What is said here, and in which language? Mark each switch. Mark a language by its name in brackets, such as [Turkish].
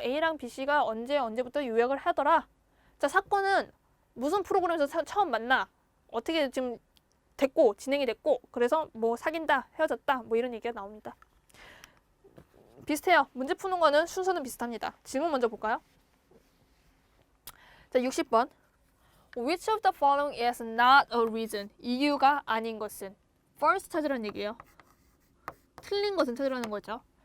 [Korean] A랑 B씨가 언제부터 요약을 하더라. 자, 사건은 무슨 프로그램에서 처음 만나. 어떻게 지금 됐고 진행이 됐고 그래서 뭐 사귄다, 헤어졌다 뭐 이런 얘기가 나옵니다. 비슷해요. 문제 푸는 거는 순서는 비슷합니다. 질문 먼저 볼까요? 자, 60번. [English] Which of the following is not a reason? [Korean] 이유가 아닌 것은. First 찾으라는 얘기예요. 틀린 것은 찾으라는 거죠.